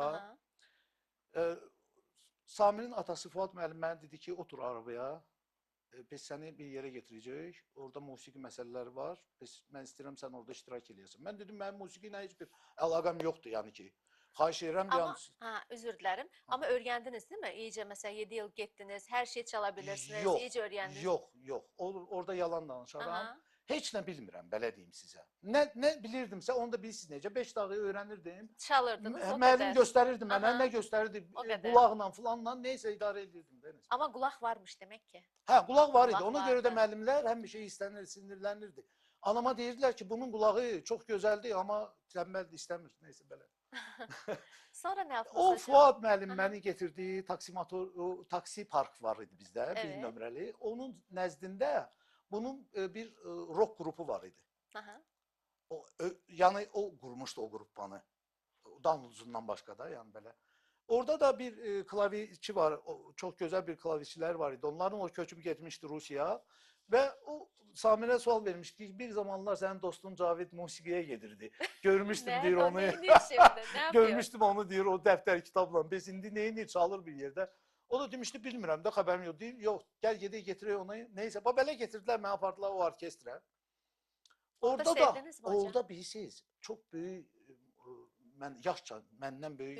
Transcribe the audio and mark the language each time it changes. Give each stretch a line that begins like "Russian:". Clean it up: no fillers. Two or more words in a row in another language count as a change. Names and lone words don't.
Azerbaijani: Aha. Samirin atası Fuad müəllim mənə dedi ki, otur arabaya. biz səni bir yerə gətirəcəyik. Orada musiqi məsələləri var. Mən istəyirəm sən orada iştirak eləyəsən. Mən dedim mənim musiqi ilə heç bir əlaqəm yoxdur, yəni ki. Xahiş edirəm bir an.
Turkish: Ama özür dilerim. Ama öğrendiniz değil mi? İyice mesela 7 yıl gittiniz. Her şeyi çalabilirsiniz.
Azerbaijani: Yox,
Turkish: İyice öğrendiniz.
Azerbaijani: yox. Orada yalan danışaram. Aha. Heç nə bilmirəm, belə deyim sizə. Nə bilirdimsə, onu da bilirsiniz necə. 5 dəqiqə öyrənirdim.
Turkish: Çalırdınız o
Azerbaijani: Müəllim
Turkish: kadar.
Azerbaijani: göstərirdi mənə, Aha. nə göstərirdi, O qədər. qulaqla filanla neysə idarə edirdim. Dəniz.
Turkish: Ama kulak varmış demek ki.
Azerbaijani: Hə, qulaq var idi. Qulaq Ona görə də vardı. müəllimlər həmişə istənir, sinirlənirdi. Anama deyirdilər ki, bunun qulağı çox gözəldir, amma tənbəldir, istəmir. Neysə belə.
Turkish: Sonra ne yaptınız
Azerbaijani: O
Turkish: hocam?
Azerbaijani: Fuad müəllim Aha. məni getirdi, taksi park var idi bizdə, bir
Turkish: Evet.
Azerbaijani: nömrəli. Onun nəzdində bunun bir rock qrupu var idi. Aha. Yəni o qurmuşdu o qrupanı. Danluzundan başqa da, yəni belə. Orada da bir klaviçi var, çox gözəl bir klaviçilər var idi. Onların o köçüb getmişdi Rusiyaya və o Samirə sual vermişdi ki, bir zamanlar sənin dostun Cavid musiqiyə gedirdi. Görmüşdüm deyir
Turkish: Nerede o
Azerbaijani: onu.
Turkish: neydi şimdi? Ne yapıyor?
Azerbaijani: Görmüşdüm onu deyir o dəftər kitabla. Biz indi neyini çalır bir yerdə. O da demişdi bilmirəm də xəbərim yox. Deyir yox, gəl gedək getirək onu. Neysə, belə getirdilər, məni apardılar o orkestrə. Orada Orada da,
Turkish: sevdiniz mi hocam?
Azerbaijani: orada bilirsiniz, çox böyük, yaşca məndən böyük